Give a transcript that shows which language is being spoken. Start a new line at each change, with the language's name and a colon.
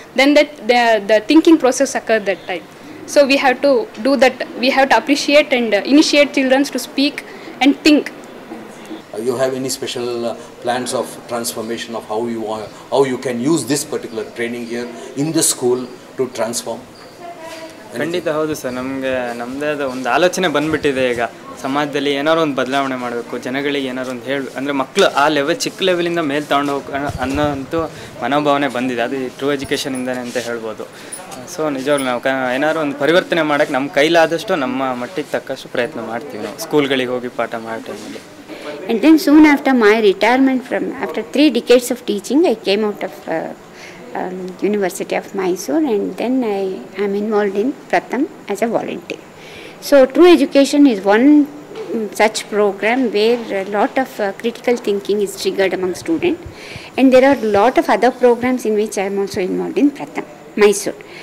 English: Then the thinking process occurs that time. So we have to do that. We have to appreciate and initiate children to speak and think. You have any special plans of transformation of how you can use this particular training here in the school to transform?
Kannada: ಖಂಡಿತ ಹೌದು sir. ನಮ್ಮದೇ ಆದ ಒಂದು ಆಲೋಚನೆ ಬಂದುಬಿಟ್ಟಿದೆ. ಈಗ ಸಮಾಜದಲ್ಲಿ ಏನಾರು ಒಂದು ಬದಲಾವಣೆ ಮಾಡಬೇಕು, ಜನಗಳಿಗೆ ಏನಾರು ಒಂದು ಅಂದರೆ ಮಕ್ಕಳು ಆ ಚಿಕ್ಕ ಲೆವೆಲಿಂದ ಮೇಲೆ ತಗೊಂಡು ಅನ್ನೋಂಥ ಮನೋಭಾವನೆ ಬಂದಿದೆ. ಅದು ಟ್ರೂ ಎಜುಕೇಷನಿಂದನೇ ಅಂತ ಹೇಳ್ಬೋದು. ಸೊ ನಿಜವಾಗ್ಲೂ ನಾವು ಏನಾದ್ರು ಒಂದು ಪರಿವರ್ತನೆ ಮಾಡೋಕ್ಕೆ ನಮ್ಮ ಕೈಲಾದಷ್ಟು ನಮ್ಮ ಮಟ್ಟಿಗೆ ತಕ್ಕಷ್ಟು ಪ್ರಯತ್ನ ಮಾಡ್ತೀವಿ ನಾವು ಸ್ಕೂಲ್ಗಳಿಗೆ ಹೋಗಿ ಪಾಠ ಮಾಡೋ ಟೈಮಲ್ಲಿ.
English: And then soon after my retirement after 3 decades of teaching, I came out of University of Mysore, and then I am involved in Pratham as a volunteer. So True Education is one such program where a lot of critical thinking is triggered among students, and there are a lot of other programs in which I am also involved in Pratham, Mysore.